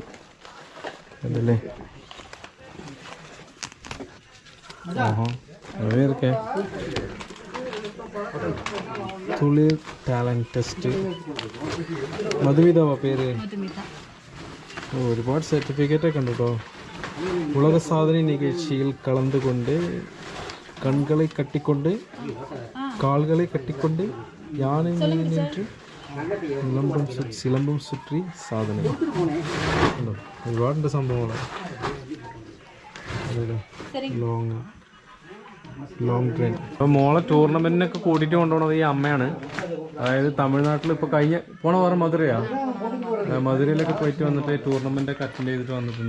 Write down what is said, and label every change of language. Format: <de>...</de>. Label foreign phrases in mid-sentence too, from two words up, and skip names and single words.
<ml>അതല്ലേ? അതൊക്കെ തുളിർ</ml> <en>talent test.</en> <ml>മധുമിതാവാ പേര്? ഒരുപാട് സർട്ടിഫിക്കറ്റൊക്കെ ഉണ്ട് കേട്ടോ.</ml> <ta>உலக சாதனை நிகழ்ச்சியில் கலந்து கொண்டு கண்களை கட்டிக்கொண்டு கால்களை கட்டிக்கொண்டு யானை மீது நின்று சிலம்பம் சுற்றி சாதனை.</ta> <ml>ഒരുപാടുണ്ട് സംഭവങ്ങൾ.</ml> <en>long train.</en> <ml>അപ്പോൾ മോളെ ടൂർണമെൻറ്റിനൊക്കെ കൂട്ടിയിട്ട് കൊണ്ടുപോകുന്നത് ഈ അമ്മയാണ്. അതായത് തമിഴ്നാട്ടിൽ ഇപ്പോൾ പോണ വേറെ മധുരയാണ്. മധുരയിലൊക്കെ പോയിട്ട് വന്നിട്ട് ടൂർണമെൻറ്റൊക്കെ അറ്റൻഡ് ചെയ്തിട്ട് വന്നിട്ടുണ്ട്.</ml>